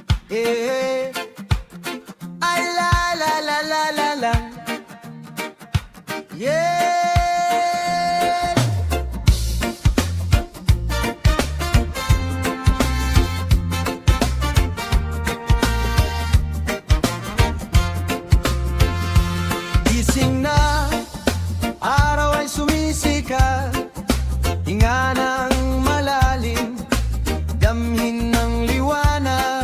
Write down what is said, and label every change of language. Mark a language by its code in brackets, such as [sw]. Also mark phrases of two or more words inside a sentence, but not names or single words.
[en] Eh, ay la la la la la la. Yeah. [tl] Gising na, araw ay sumisikat. Hinga ng malalim, damhin ng liwanag.